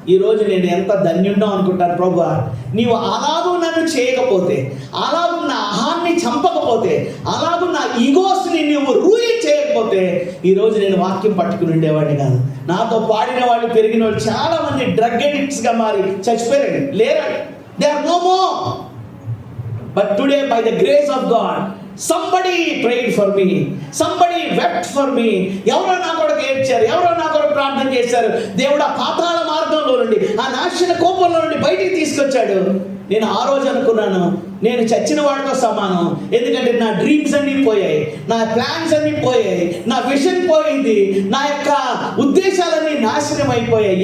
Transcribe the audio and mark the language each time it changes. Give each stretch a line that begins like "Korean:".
Telugu: ఈరోజు నేను ఎంత ధన్యుండో అనుకుంటాను. ప్రభువా, నీవు అలాగూ నన్ను చేయకపోతే, అలాగూ నా అహాన్ని చంపకపోతే, అలాగూ నా ఈగోస్ని నువ్వు రూయి చేయకపోతే ఈరోజు నేను వాక్యం పట్టుకుని ఉండేవాడిని కాదు. నాతో పాడిన వాళ్ళు, పెరిగిన వాళ్ళు చాలామంది డ్రగ్ ఎడిక్ట్స్గా మారి చచ్చిపోయారు. లేరండి,
English: They are no more. But today by the grace of God somebody prayed for me, somebody wept for me.
Telugu: ఎవరో నా కొరకు ఏడ్చారు, ఎవరో నా కొరకు ప్రార్థన చేశారు. దేవుడు ఆ పాతాళ మార్గంలో నుండి, ఆ నాశన కోపంలో నుండి బయటికి తీసుకొచ్చాడు. నేను ఆ రోజు అనుకున్నాను, నేను చచ్చిన వాడితో సమానం. ఎందుకంటే నా డ్రీమ్స్ అన్నీ పోయాయి, నా ప్లాన్స్ అన్నీ పోయాయి, నా విజన్ పోయింది, నా యొక్క ఉద్దేశాలన్నీ నాశనం అయిపోయాయి.